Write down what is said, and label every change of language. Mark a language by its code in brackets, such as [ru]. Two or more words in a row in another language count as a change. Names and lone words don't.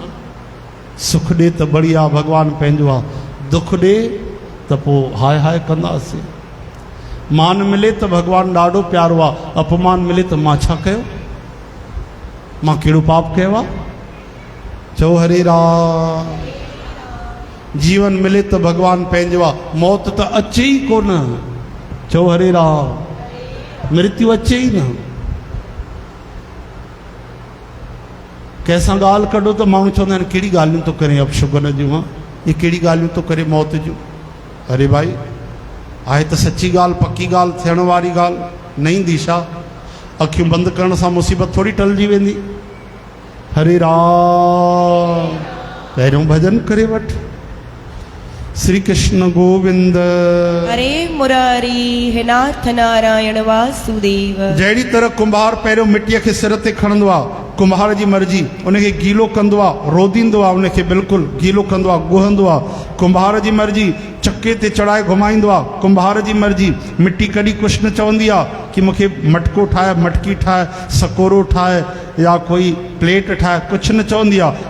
[sd] सुख ॾे त बढ़िया भॻवानु पंहिंजो आहे, दुख ॾे त पोइ हाय हाय कंदासीं। मान मिले त भॻवानु ॾाढो प्यारो आहे, अपमान मिले त मां छा कयो, मां कहिड़ो पाप कयो आहे। चओ हरे राम। जीवन मिले त भॻवानु पंहिंजो आहे, मौत त अचे ई कोन। चओ हरे राम। मृत्यु अचे ई न। कंहिंसां ॻाल्हि कढो त माण्हू चवंदा आहिनि कहिड़ी ॻाल्हियूं थो करे अपशुगन जूं, हा ये कहिड़ी ॻाल्हियूं थो करे मौत जूं। अरे भाई आहे त सची ॻाल्हि, पकी ॻाल्हि, थियण वारी ॻाल्हि, न ईंदी छा। अखियूं बंदि करण सां मुसीबत थोरी टलिजी वेंदी। हरे राम। पहिरियों भजन करे वठ। श्री कृष्ण गोविंद। [sa] हरे मुरारी हे नाथ नारायण वासुदेव। [sd] जहिड़ी तरह कुंभार पहिरियों मिटीअ खे सिर ते खणंदो आहे, कुंभार जी मर्ज़ी, उनखे गीलो कंदो आहे, रोदींदो आहे, उनखे बिल्कुलु गीलो कंदो आहे, ॻोहंदो आहे। कुंभार जी मर्ज़ी चके ते चढ़ाए घुमाईंदो आहे, कुंभार जी मर्ज़ी। मिटी कॾहिं कुझु न चवंदी आहे कि मूंखे मटको ठाहे, मटकी ठाहे, सकोरो ठाहे या कोई प्लेट ठाहे, कुझु न चवंदी आहे।